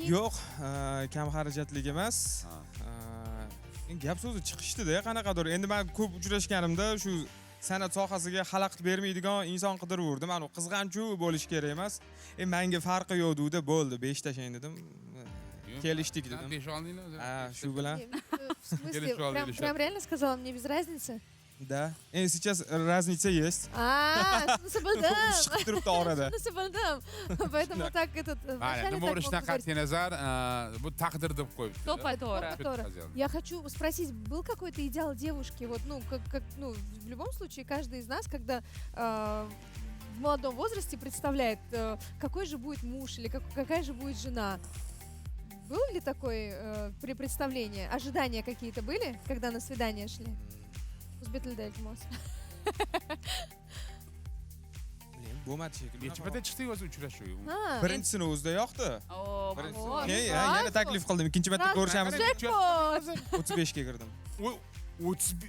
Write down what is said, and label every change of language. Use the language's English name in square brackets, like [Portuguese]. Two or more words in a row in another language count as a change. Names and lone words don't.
[Uzbek] Yo'q, kam xarajatlik emas. Gap so'zi chiqishdi-da, qanaqadir. Endi men ko'p uchrashganimda shu san'at sohasiga xalaqit bermaydigan inson qidiraverdim. Mana qizg'anchu bo'lish kerak emas. Menga farqi yo'q dedi, bo'ldi, 5 tashang dedim. Kelishdik dedim. 5 oldinglar? Shu bilan. [Russian] В смысле, Телефон или прям реально сказала, мне без разницы? Да. Сейчас разница есть. [Uzbek] Shunisi bildim. Chiqib turibdi orada. Shunisi bildim. [Russian] Поэтому так этот [Uzbek] Mana nima bo'lishidan qat'iy nazar, bu taqdir deb qo'yibdi. To'g'ri. [Russian] Я хочу спросить, был какой-то идеал девушки? Вот, в любом случае, каждый из нас, когда в молодом возрасте представляет, какой же будет муж или какая же будет жена. Было ли такое представление? Ожидания какие-то были, когда на свидание шли? [Uzbek] O'zbektilda iltimos. Bo'lmadi shekilli. Necha marta chiqdik o'zi uchrashuv? Birinchisi o'zida yoqdi. Oo. Keyin yana taklif qildim. Ikkinchi marta ko'rishamiz. 35 ga kirdim. 30